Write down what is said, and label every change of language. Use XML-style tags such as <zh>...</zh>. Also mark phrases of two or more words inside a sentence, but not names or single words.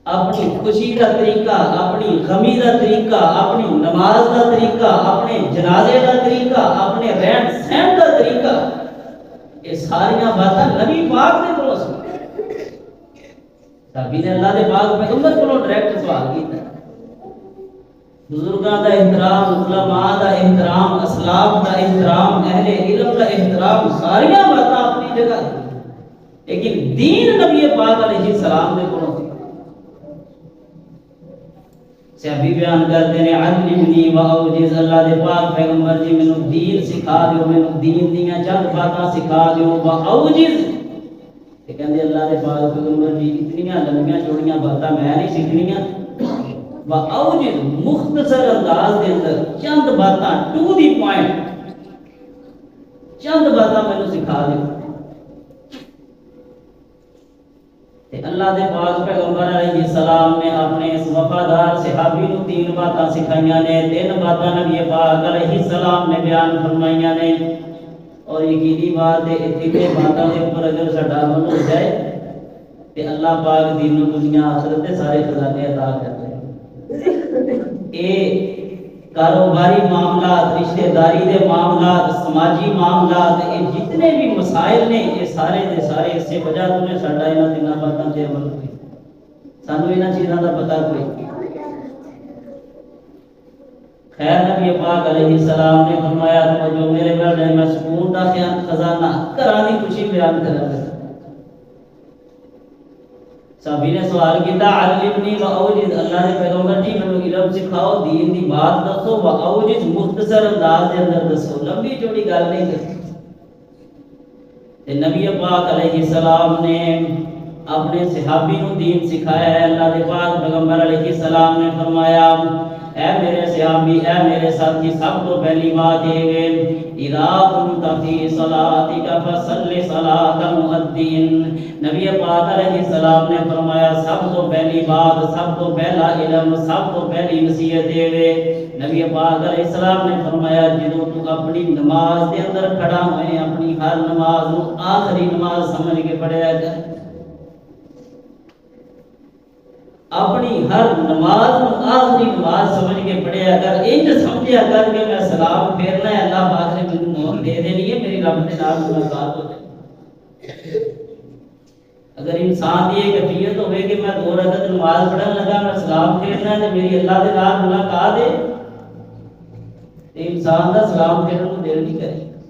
<pa>اپنی خوشی کا طریقہ، اپنی غمی کا طریقہ، اپنی نماز کا طریقہ، اپنے جنازے کا طریقہ، اپنے رہن سہن کا طریقہ، یہ ساریاں باتاں نبی پاک نے بولو سن صحابی نے اللہ دے پاک پیغمبر کو ڈائریکٹ سوال کیتا ہے۔ بزرگاں دا احترام، علماء دا احترام، اسلاف دا احترام، اہل علم دا احترام، ساریاں باتاں اپنی جگہ، لیکن دین نبی پاک</pa> <ar>علیہ السلام</ar> <pa>دے کولوں سی۔ صحابی بیان کرتے ہیں</pa> <ar>علمنی و اوجز،</ar> <pa>اللہ دے پاک پیغمبر جی مینوں دین سکھا دیو، مینوں دین دیاں چند باتاں سکھا دیو،</pa> <ar>و اوجز</ar> <pa>تے کہندے اللہ دے پاک پیغمبر جی اتنیاں لمبیاں چوڑیاں باتاں میں نہیں سیکھنیاں،</pa> <ar>و اوجز</ar> <pa>مختصر انداز دے اندر چند باتاں</pa> <en>to the point,</en> <pa>چند باتاں مینوں سکھا دیو۔ اللہ دے پاک پیغمبر</pa> <ar>علیہ السلام</ar> <pa>نے اپنے اس وفادار صحابی نو تین باتاں سکھائیاں نے، تین باتاں نبی پاک</pa> <ar>علیہ السلام</ar> <pa>نے بیان فرمائیاں نے، اور یقینی بات ہے اتنے باتاں دے اوپر اگر ساڈا عمل ہو جائے تے اللہ پاک دین و دنیا آخرت دے سارے خزانے عطا کر دے۔ اے کاروباری معاملات، رشتہ داری دے معاملات، سماجی معاملات، یہ جتنے بھی مسائل نے یہ سارے دے سارے اس سے وجہ تو نے ساڈا انہاں تیناں باتاں تے عمل ہوئی، سانو انہاں چیزاں دا پتہ کوئی۔ خیر نبی پاک</pa> <ar>علیہ السلام</ar> <pa>نے فرمایا تو جو میرے گھر میں سکون دا خزانہ گھراں دی خوشی بیان کراں۔ صحابی نے سوال کیتا</pa> <ar>علمنی و اوجز،</ar> <pa>اللہ نے پیغمبر جی مینوں علم سکھاؤ، دین دی بات دسو،</pa> <ar>و اوجز</ar> <pa>مختصر انداز دے اندر دسو، لمبی چوڑی گل نہیں کرنی۔ تے نبی پاک</pa> <ar>علیہ السلام</ar> <pa>نے اپنے صحابی کو دین سکھایا ہے۔ اللہ دے پاک پیغمبر</pa> <ar>علیہ السلام</ar> <pa>نے فرمایا اے میرے صحابی، اے میرے ساتھی، سب تو پہلی بات یہ ہے</pa> <ar>اذا كنت في صلاتك فصل صلاة المؤذن۔</ar> <pa>نبی پاک</pa> <ar>علیہ السلام</ar> <pa>نے فرمایا سب تو پہلی بات، سب تو پہلا علم، سب تو پہلی نصیحت یہ ہے، نبی پاک</pa> <ar>علیہ السلام</ar> <pa>نے فرمایا جدوں تو اپنی نماز دے اندر کھڑا ہوئے اپنی ہر نماز نو آخری نماز سمجھ کے پڑھیا کر، اپنی ہر نماز آخری نماز سمجھ کے پڑھیا کر، انج سمجھیا کر کہ میں سلام پھیرنا ہے اللہ پاک نے مجھے موت دے دینی ہے، میری رب کے نام ملاقات ہو جائے۔ اگر انسان کی ایک کیفیت ہوئے کہ میں 2 رکعت نماز پڑھن لگا میں سلام پھیرنا ہے تو میری اللہ کے نام ملاقات ہے، انسان دا سلام پھیرنے کو دیر نہیں کرے۔</pa>